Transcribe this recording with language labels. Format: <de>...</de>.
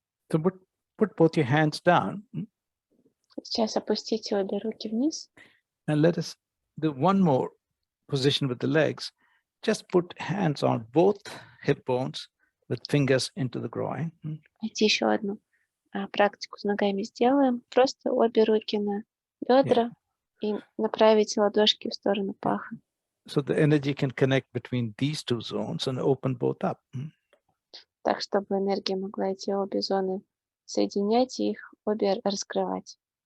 <en>So put both your hands down</en> <ru>Сейчас опустите обе руки вниз.</ru> <en>and let us do one more position with the legs. Just put hands on both hip bones with fingers into the groin.</en> <ru>Давайте еще одну практику с ногами сделаем. Просто обе руки на бедра и направите ладошки в сторону паха.</ru> <en>So the energy can connect between these two zones and open both up.</en> <ru>Так, чтобы энергия могла эти обе зоны соединять и их обе раскрывать.</ru>